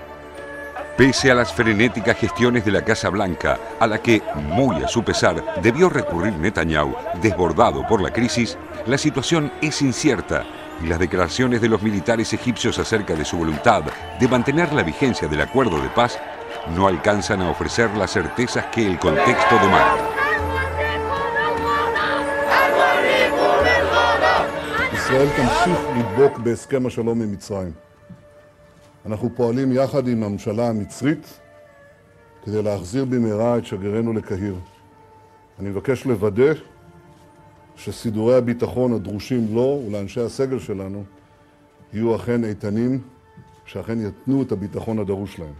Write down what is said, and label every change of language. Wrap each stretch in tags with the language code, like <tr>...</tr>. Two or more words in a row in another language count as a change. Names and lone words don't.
<es>Pese a las frenéticas gestiones de la Casa Blanca, a la que, muy a su pesar, debió recurrir Netanyahu, desbordado por la crisis, la situación es incierta y las declaraciones de los militares egipcios acerca de su voluntad de mantener la vigencia del acuerdo de paz no alcanzan a ofrecer las certezas que el contexto demanda.</es> <he>ישראל תמשיך לדבוק בהסכם השלום עם מצרים. אנחנו פועלים יחד עם הממשלה המצרית כדי להחזיר במהרה את שגרירנו לקהיר. אני מבקש לוודא שסידורי הביטחון הדרושים לו ולאנשי הסגל שלנו יהיו אכן איתנים, שאכן יתנו את הביטחון הדרוש להם.</he>